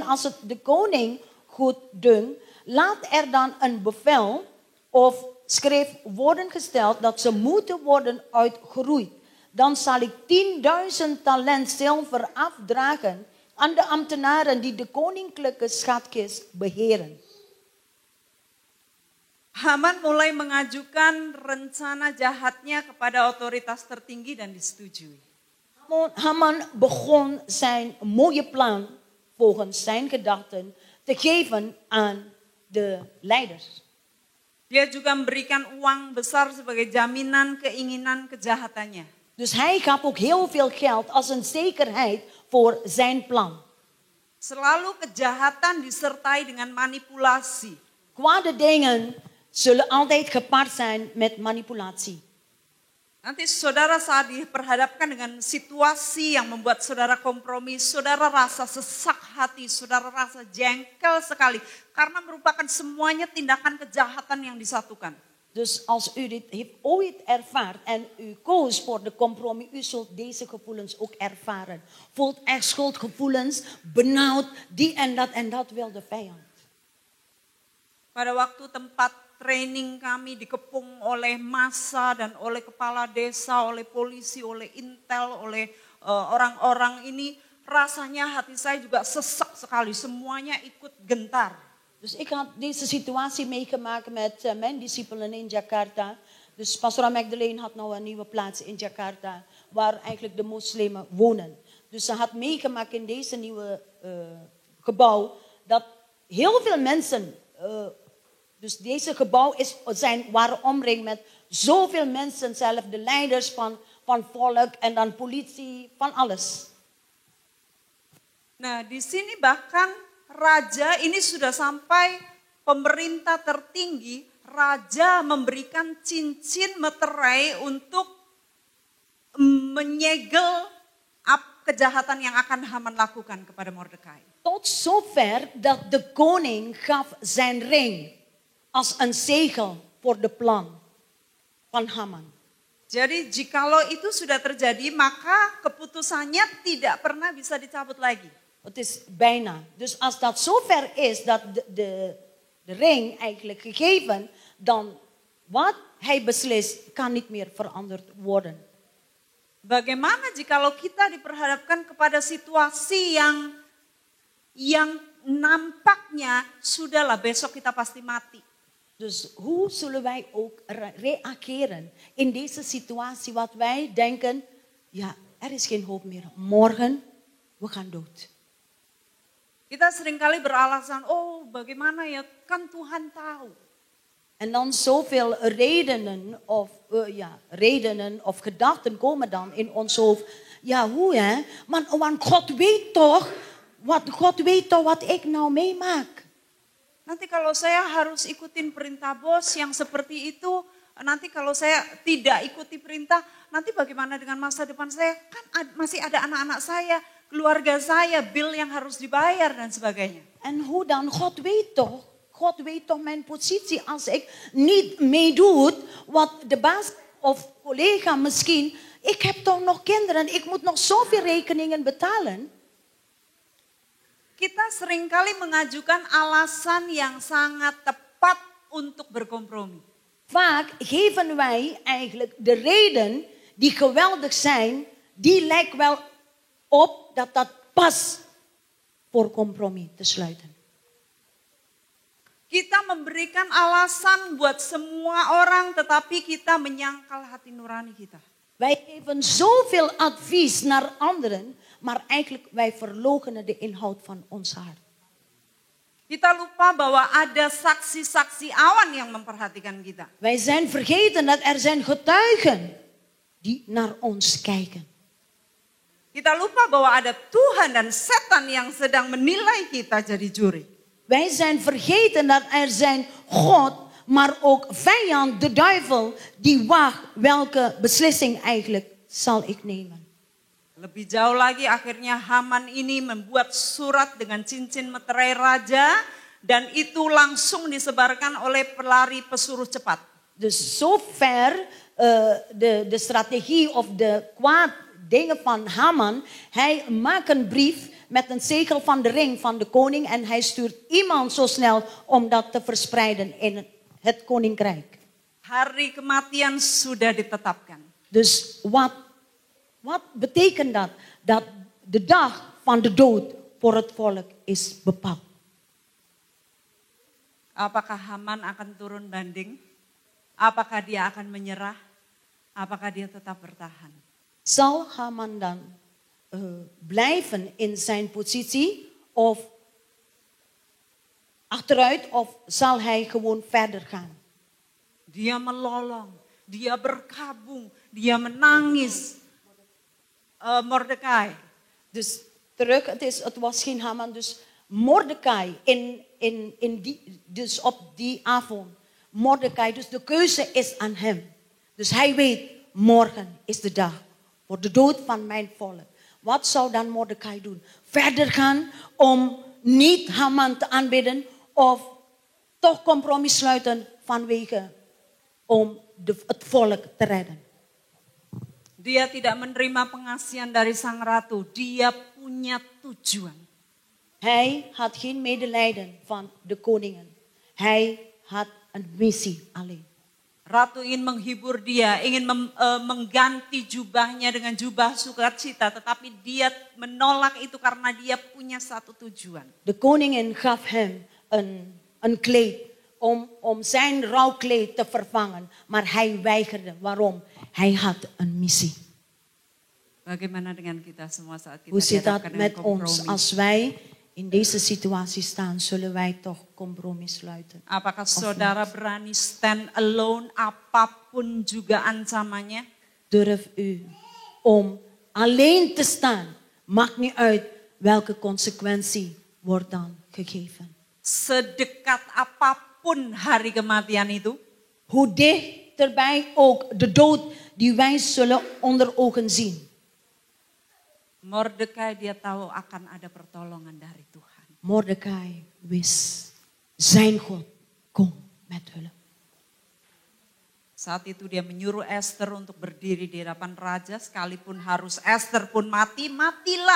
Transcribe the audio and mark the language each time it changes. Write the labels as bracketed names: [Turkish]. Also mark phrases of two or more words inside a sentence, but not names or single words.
[Dutch] Als het de koning goed dunkt, laat er dan een bevel of schrift worden gesteld dat ze moeten worden uitgeroeid. Dan zal ik 10.000 talent zilver afdragen aan de ambtenaren die de koninklijke schatkist beheren. [Indonesian] Haman mulai mengajukan rencana jahatnya kepada otoritas tertinggi dan disetujui. [Dutch] Haman begon zijn mooie plan volgens zijn gedachten te geven aan de leiders. [Indonesian] Dia juga memberikan uang besar sebagai jaminan keinginan kejahatannya. [Dutch] Dus hij gaf ook heel veel geld als een zekerheid voor zijn plan. [Indonesian] Selalu kejahatan disertai dengan manipulasi. [Dutch] Kwade dingen zullen altijd gepaard zijn met manipulatie. [Indonesian] Nanti saudara saat diperhadapkan dengan situasi yang membuat saudara kompromi, saudara rasa sesak hati, saudara rasa jengkel sekali. Karena merupakan semuanya tindakan kejahatan yang disatukan. [Dutch] Dus als u dit heeft ooit ervaard en u koos voor de compromis, u zult deze gevoelens ook ervaren. Voelt echt schuldgevoelens, benauwd, die en dat wil de vijand. [Indonesian] Pada waktu tempat training kami dikepung oleh massa dan oleh kepala desa, oleh polisi, oleh intel, oleh orang-orang ini, rasanya hati saya juga sesak sekali, semuanya ikut gentar. [Dutch] Dus ik had deze situatie meegemaakt met mijn discipelen in Jakarta. Dus Pastor Magdalene had nou een nieuwe plaats in Jakarta, waar eigenlijk de moslimen wonen. Dus ze had meegemaakt in deze nieuwe gebouw, dat heel veel mensen, dus deze gebouw waren omringd met zoveel mensen zelf, de leiders van volk en dan politie, van alles. [Indonesian] Nah, di sini bahkan raja ini sudah sampai pemerintah tertinggi, raja memberikan cincin meterai untuk menyegel kejahatan yang akan Haman lakukan kepada Mordekai. [Dutch] Tot zover dat de koning gaf zijn ring als een zegel voor de plan van Haman. [Indonesian] Jadi jikalau itu sudah terjadi, maka keputusannya tidak pernah bisa dicabut lagi. [Dutch] Het is bijna. Dus als dat zover is dat de ring eigenlijk gegeven, dan wat hij beslist kan niet meer veranderd worden. [Indonesian] Bagaimana jikalau kita diperhadapkan kepada situasi yang nampaknya sudahlah besok kita pasti mati. [Dutch] Dus hoe zullen wij ook reageren in deze situatie wat wij denken, ja, er is geen hoop meer. Morgen, we gaan dood. [Indonesian] Kita seringkali beralasan, oh bagaimana ya, kan Tuhan tahu. [Dutch] En dan zoveel redenen of gedachten komen dan in ons hoofd. Ja, hoe hè? Want God weet toch wat ik nou meemaak. [Indonesian] Nanti kalau saya harus ikutin perintah bos yang seperti itu, nanti kalau saya tidak ikuti perintah, nanti bagaimana dengan masa depan saya? Kan masih ada anak-anak saya, keluarga saya, bill yang harus dibayar dan sebagainya. [Dutch] En hoe dan? God weet toch mijn positie als ik niet meedoe wat de baas of collega misschien, ik heb toch nog kinderen, ik moet nog zoveel rekeningen betalen. [Indonesian] Kita seringkali mengajukan alasan yang sangat tepat untuk berkompromi. [Dutch] Vaak geven wij eigenlijk de reden die geweldig zijn, die lijkt wel op dat dat pas voor compromis te sluiten. [Indonesian] Kita memberikan alasan buat semua orang, tetapi kita menyangkal hati nurani kita. [Dutch] Wij geven zoveel advies naar anderen, maar eigenlijk wij verloochenen de inhoud van ons hart. [Indonesian] Kita lupa bahwa ada saksi-saksi awan yang memperhatikan kita. [Dutch] Wij zijn vergeten dat er zijn getuigen die naar ons kijken. [Indonesian] Kita lupa bahwa ada Tuhan dan setan yang sedang menilai kita jadi juri. [Dutch] Wij zijn vergeten dat er zijn God, maar ook vijand, de duivel, die wacht welke beslissing eigenlijk zal ik nemen. [Indonesian] Lebih jauh lagi akhirnya Haman ini membuat surat dengan cincin meterai raja dan itu langsung disebarkan oleh pelari pesuruh cepat. [Dutch] Dus zover de strategie of de kwaad dingen van Haman. Hij maakt een brief met een zegel van de ring van de koning en hij stuurt iemand zo snel om dat te verspreiden in het koninkrijk. [Indonesian] Hari kematian sudah ditetapkan. [Dutch] Dus wat betekent dat? Dat de dag van de dood voor het volk is bepaald. [Indonesian] Apakah Haman akan turun banding? Apakah dia akan menyerah? Apakah dia tetap bertahan? [Dutch] Zal Haman dan blijven in zijn positie of achteruit of zal hij gewoon verder gaan? [Indonesian] Dia melolong, dia berkabung, dia menangis. Mordekai. [Dutch] Dus terug, het was geen Haman, dus Mordekai dus op die avond. Mordekai, dus de keuze is aan hem. Dus hij weet, morgen is de dag voor de dood van mijn volk. Wat zou dan Mordekai doen? Verder gaan om niet Haman te aanbidden of toch compromis sluiten vanwege om het volk te redden. [Indonesian] Dia tidak menerima pengasihan dari sang ratu. Dia punya tujuan. [Dutch] Hij had geen medelijden van de koningen. Hij had een missie alleen. [Indonesian] Ratu ingin menghibur dia, ingin mengganti jubahnya dengan jubah sukacita, tetapi dia menolak itu karena dia punya satu tujuan. [Dutch] De koningin gaf hem een kleed om zijn rouwkleed te vervangen, maar hij weigerde. Waarom? Hij had een missie. [Indonesian] Bagaimana dengan kita semua saat kita [Dutch] Hoe zit dat [Indonesian] dihadapkan dengan [Dutch] met ons? [Indonesian] kompromi? [Dutch] Als wij in deze situatie staan, zullen wij toch compromis sluiten? [Indonesian] Apakah saudara berani [English] stand alone [Indonesian] apapun juga ancamannya? [Dutch] Durf u om alleen te staan? Maakt niet uit welke consequentie wordt dan gegeven. [Indonesian] Sedekat apapun hari kematian itu, [Dutch] Hoe dichterbij ook de dood die wij zullen onder ogen zien. [Indonesian] Mordekai dia tahu akan ada pertolongan dari Tuhan. [Dutch] Mordekai wist, zijn God kom met hulp. [Indonesian] Saat itu dia menyuruh Esther untuk berdiri di hadapan raja, sekalipun harus Esther pun mati, matilah.